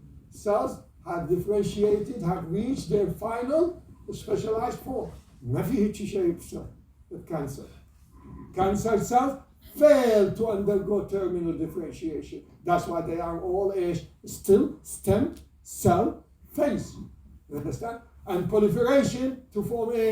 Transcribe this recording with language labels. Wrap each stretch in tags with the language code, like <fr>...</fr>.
<en>Cells have differentiated, have reached their final specialized form.</en> <ar>ما في هيك شيء بصير بالكانسر.</ar> <en>Cancer cells fail to undergo terminal differentiation. That's why they are all still stem cell phase. You understand? And proliferate to form</en>